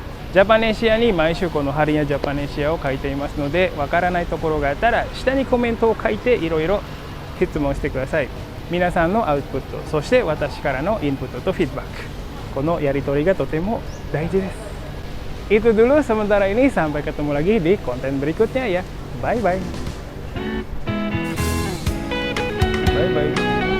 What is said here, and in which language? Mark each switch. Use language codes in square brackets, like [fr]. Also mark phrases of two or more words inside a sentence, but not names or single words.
[ja] ジャパネシアに毎週このハリニャジャパネシアを書いていますので、わからないところがあったら下にコメントを書いていろいろ質問してください。皆さんのアウトプット、そして私からのインプットとフィードバック、このやり取りがとても大事です。 [id] Itu dulu sementara ini, sampai ketemu lagi di konten berikutnya ya. [en] Bye bye. Bye bye.